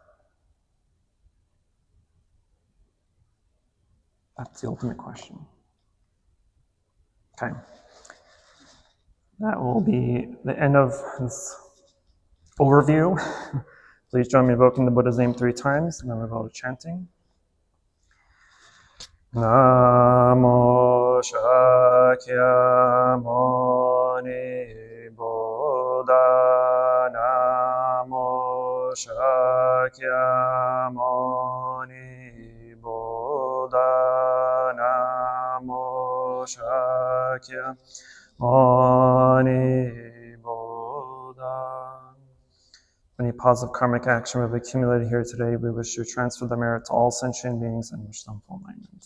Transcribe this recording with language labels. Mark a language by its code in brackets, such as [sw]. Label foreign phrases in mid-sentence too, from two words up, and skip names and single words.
[en] That's the ultimate question. Okay. That will be the end of this overview. Please join me in invoking the Buddha's name 3 times, and then we'll go to chanting. [sa] Namo Shakyamuni Buddha Namo Shakyamuni Buddha Namo Shakyamuni Buddha. [en] Any positive karmic action we've accumulated here today, we wish to transfer the merit to all sentient beings and wish them full enlightenment.